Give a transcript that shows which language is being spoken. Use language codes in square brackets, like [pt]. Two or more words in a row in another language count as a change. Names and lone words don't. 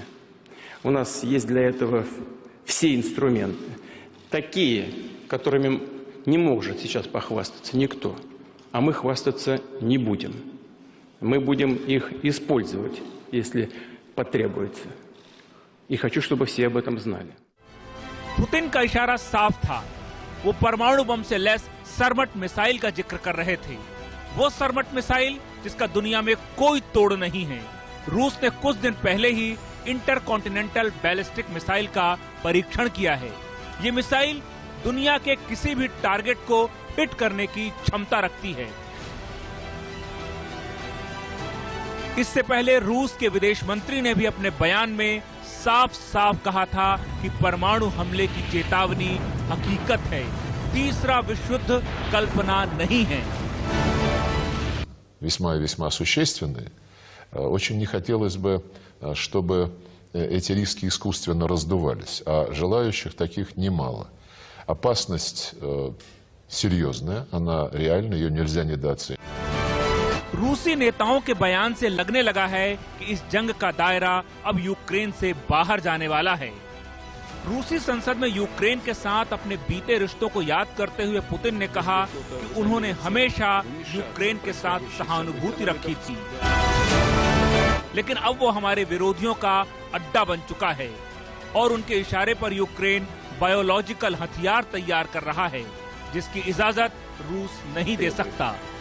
[ru] У нас есть для этого все инструменты, такие, которыми не может сейчас похвастаться никто, а мы хвастаться не будем. Мы будем их использовать, если потребуется. И хочу, чтобы все об этом знали. [hi] पुतिन का इशारा साफ था। वो परमाणु बम से लैस सरमट मिसाइल का जिक्र कर रहे थे। वो सरमट मिसाइल जिसका दुनिया में कोई तोड़ नहीं है। रूस ने कुछ दिन पहले ही [en] intercontinental ballistic missile [hi] का परीक्षण किया है। ये मिसाइल दुनिया के किसी भी टारगेट को हिट करने की क्षमता रखती है। इससे पहले रूस के विदेश मंत्री ने भी अपने बयान में साफ साफ कहा था कि परमाणु हमले की चेतावनी हकीकत है, तीसरा विश्व युद्ध कल्पना नहीं है। [ru] Весьма и весьма существенные. Очень не хотелось бы, чтобы эти риски искусственно раздувались, а желающих таких немало. Опасность серьезная, она реальна, ее нельзя недооценивать. [hi] रूसी नेताओं के बयान से लगने लगा है कि इस जंग का दायरा अब यूक्रेन से बाहर जाने वाला है। रूसी संसद में यूक्रेन के साथ अपने बीते रिश्तों को याद करते हुए पुतिन ने कहा कि उन्होंने हमेशा यूक्रेन के साथ सहानुभूति रखी थी, लेकिन अब वो हमारे विरोधियों का अड्डा बन चुका है और उनके इशारे पर यूक्रेन बायोलॉजिकल हथियार तैयार कर रहा है, जिसकी इजाजत रूस नहीं दे सकता।